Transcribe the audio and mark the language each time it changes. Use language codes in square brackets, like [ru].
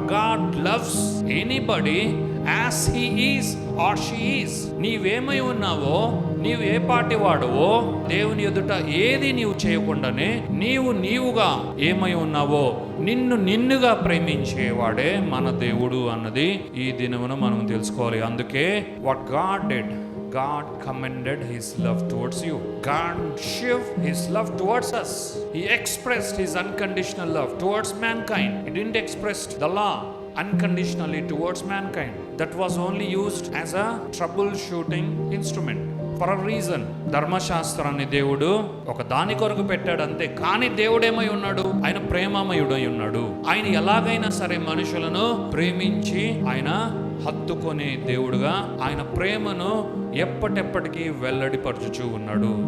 [en] God loves anybody as he is or she is. [te] నీవేమై ఉన్నావో, నీవు ఏ పాటి వాడువో, దేవుని ఎదుట ఏది నీవు చేయకుండానే నీవుగా ఏమై ఉన్నావో నిన్నుగా ప్రేమించేవాడే మన దేవుడు అన్నది ఈ దినమున మనం తెలుసుకోవాలి. [en] అందుకే what God did, God commended his love towards you. God showed his love towards us. He expressed his unconditional love towards mankind. He didn't express the law unconditionally towards mankind. That was only used as a troubleshooting instrument for a reason. [te] ధర్మశాస్త్రాన్ని దేవుడు ఒక దాని కొరకు పెట్టాడు అంతే. కానీ దేవుడేమై ఉన్నాడు? ఆయన ప్రేమమయుడై ఉన్నాడు. ఆయన ఎలాగైనా సరే మనుషులను ప్రేమించి ఆయన హత్తుకునే దేవుడుగా ఆయన ప్రేమను ఎప్పటికీ వెల్లడిపరచుచూ ఉన్నాడు.